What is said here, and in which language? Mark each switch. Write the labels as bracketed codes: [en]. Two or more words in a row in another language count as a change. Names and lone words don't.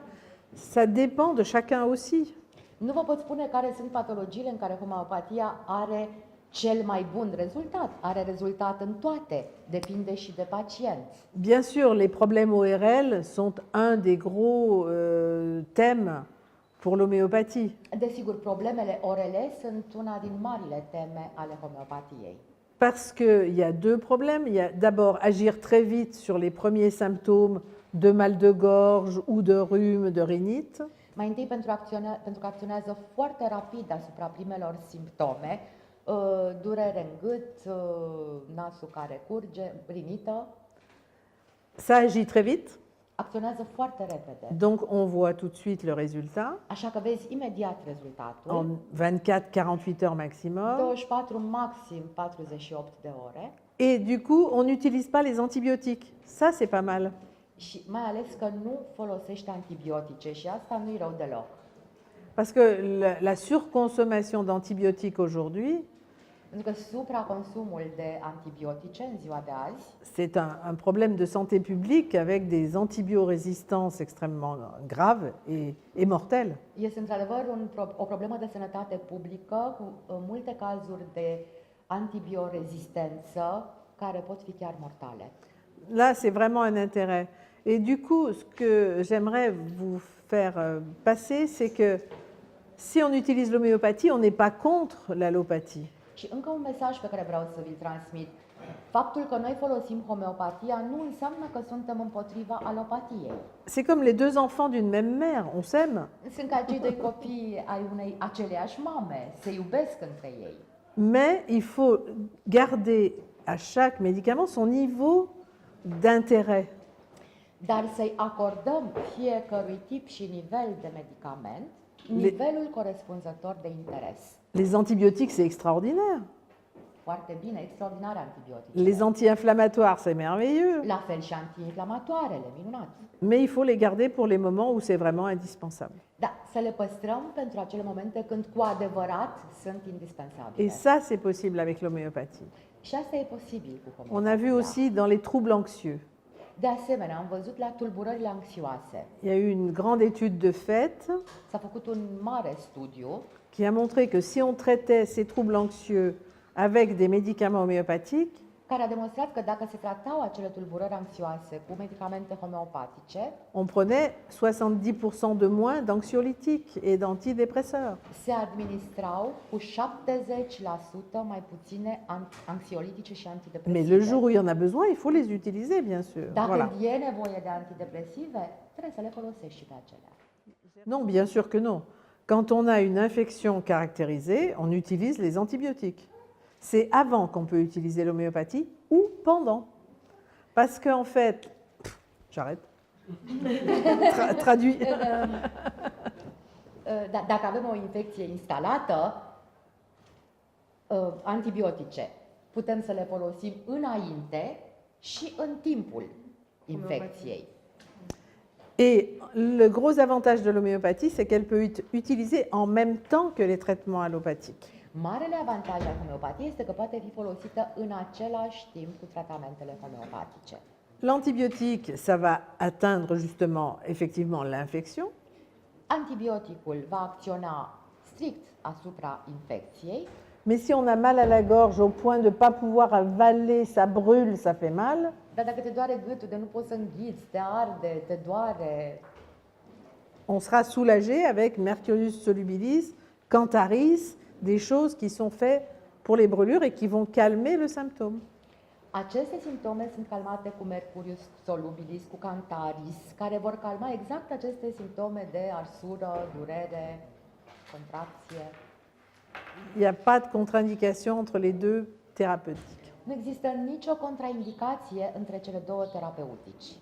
[fr] Ça dépend de chacun aussi. [ro] Nu vă pot spune care sunt patologiile în care homeopatia are cel mai bun rezultat. Are rezultat în toate, depinde și de pacient. [fr] Bien sûr, les problèmes ORL sont un des gros thèmes pour l'homéopathie. [ro] Desigur, problemele orele sunt una din marile teme ale homeopatiei. [fr] Parce qu'il y a deux problèmes. Il y a d'abord agir très vite sur les premiers symptômes de mal de gorge ou de rhume, de rhinite. [ro] Mai întâi pentru că acționează foarte rapid asupra primelor simptome, durere în gât, nasul care curge, rinită, [fr] Ça agit très vite, [ro] acționează foarte repede. [fr] donc on voit tout de suite le résultat [ro] Așa că vezi imediat rezultatul. [fr] en 24-48 heures maximum. [ro] 24, maxim 48 de ore. [fr] Et du coup, on n'utilise pas les antibiotiques. Ça, c'est pas mal. [ro] Și mai ales că nu folosești antibiotice și asta nu-i rău deloc. [fr] Parce que la surconsommation d'antibiotiques aujourd'hui, [ro] Pentru că supraconsumul de antibiotice în ziua de azi [fr] c'est un problème de santé publique avec des antibiorésistances extrêmement graves et mortelles. [ro] este într-adevăr o problemă de sănătate publică cu multe cazuri de antibiorezistență care pot fi chiar mortale. [fr] Là, c'est vraiment un intérêt. Et du coup, ce que j'aimerais vous faire passer, c'est que si on utilise l'homéopathie, on n'est pas contre l'allopathie. [ro] Și încă un mesaj pe care vreau să vi-l transmit. Faptul că noi folosim homeopatia nu înseamnă că suntem împotriva alopatiei. [fr] C'est comme les deux enfants d'une même mère, on s'aime, [ro] Sunt ca cei doi copii ai unei aceleași mame, se iubesc între ei. [fr] mais il faut garder à chaque médicament son niveau d'intérêt. [ro] Dar să-i acordăm fiecărui tip și nivel de medicament nivelul corespunzător de interes. [fr] Les antibiotiques, c'est extraordinaire. [ro] Foarte bine, extraordinare antibiotice. [fr] Les anti-inflammatoires, c'est merveilleux. [ro] La fel și antiinflamatoarele, minunat. [fr] Mais il faut les garder pour les moments où c'est vraiment indispensable. [ro] Da, să le păstrăm pentru acele momente când cu adevărat sunt indispensabile. [fr] Et ça, c'est possible avec l'homéopathie. [ro] Și asta e posibil cu [fr] On a vu [ro] homeopatia. [fr] aussi dans les troubles anxieux. [ro] De asemenea, am văzut la tulburările anxioase. [fr] Il y a eu une grande étude de fait [ro] S-a făcut un mare studiu [fr] qui a montré que si on traitait ces troubles anxieux avec des médicaments homéopathiques, [ro] care a demonstrat că dacă se tratau acele tulburări anxioase cu medicamente homeopatice, [fr] on prenait 70% de moins d'anxiolytiques et d'antidépresseurs. [ro] se administrau cu 70% mai puține anxiolitice și antidepresive. [fr] Mais le jour où il y en a besoin, il faut les utiliser, bien sûr. [ro] Dacă [fr] Voilà. [ro] e nevoie de antidepresive, trebuie să le folosești și pe acelea. [fr] Non, bien sûr que non. Quand on a une infection caractérisée, on utilise les antibiotiques. C'est avant qu'on peut utiliser l'homéopathie ou pendant. Parce qu'en fait, j'arrête. Traduit. [ro] Dacă avem o infecție instalată, antibiotice putem să le folosim înainte și în timpul infecției. [fr] Et le gros avantage de l'homéopathie, c'est qu'elle peut être utilisée en même temps que les traitements allopathiques. [ro] Marele avantaj al homeopatiei este că poate fi folosită în același timp cu tratamentele homeopatice. [fr] L'antibiotique, ça va atteindre justement, effectivement, l'infection. [ro] Antibioticul va acționa strict asupra infecției, [fr] Mais si on a mal à la gorge au point de ne pas pouvoir avaler, ça brûle, ça fait mal, [ro] dar dacă te doare gâtul, de nu poți să înghiți, te arde, te doare, [fr] on sera soulagé avec Mercurius solubilis, Cantharis, des choses qui sont faites pour les brûlures et qui vont calmer le symptôme. [ro] aceste simptome sunt calmate cu Mercurius solubilis, cu Cantharis, care vor calma exact aceste simptome de arsură, durere, contracție. [fr] Il n'y a pas de contre-indication entre les deux thérapeutiques. [ro] Nu există nicio contraindicație între cele două terapeutici.